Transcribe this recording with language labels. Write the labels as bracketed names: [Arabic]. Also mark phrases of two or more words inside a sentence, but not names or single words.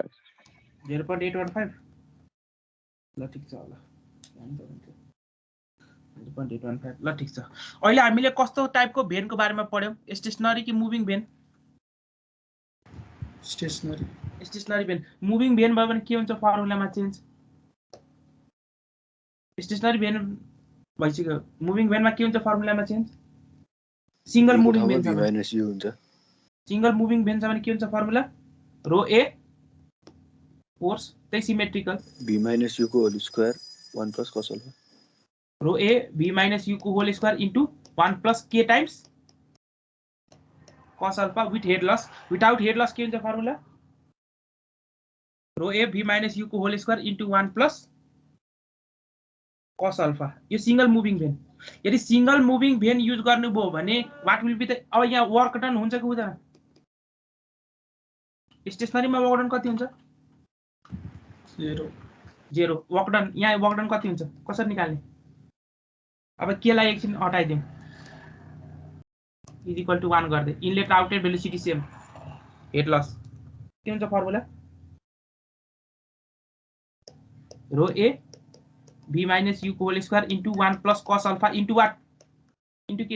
[Nepali] 0.815 ल ठिक छ होला 0.815 ल ठिक छ अहिले हामीले कस्तो टाइपको भेनको बारेमा पढ्यौं स्टेशनरी कि [English] moving vane stationary vane moving vane [Nepali] भयो भने के हुन्छ फर्मुलामा चेन्ज [English] stationary vane [Nepali] भइसक्यो मुभिङ भेनमा के हुन्छ फर्मुलामा चेन्ज [English] single moving vane v minus u हुन्छ single moving vane [Nepali] छ भने के हुन्छ [English] formula rho A force त्यही सिमेट्रिकल v minus u को whole square 1 plus cos alpha rho A v minus u को whole square into 1 plus के times cos alpha with head loss without head loss विदाउट हेड लस [Nepali] के हुन्छ [English] formula rho A v minus u को whole square into 1 plus cos alpha यो single moving vane यदि single moving vane use [Nepali] गर्नुभयो भने [English] what will be the [Nepali] अब यहाँ [English] work done [Nepali] हुन्छ कि हुँदैन स्टेशनरीमा [English] work done [Nepali] कति हुन्छ 0 [English] work done [Nepali] यहाँ [English] work done [Nepali] कति हुन्छ कसरी निकाल्ने अब के लाई एकछिन हटाइदिउँ [English] is equal to 1 [Nepali] गर्दै [English] inlet outlet velocity same head loss [Nepali] के हुन्छ [English] formula rho A v minus u [Nepali] को [English] whole square into 1 plus cos alpha into what into [Nepali] के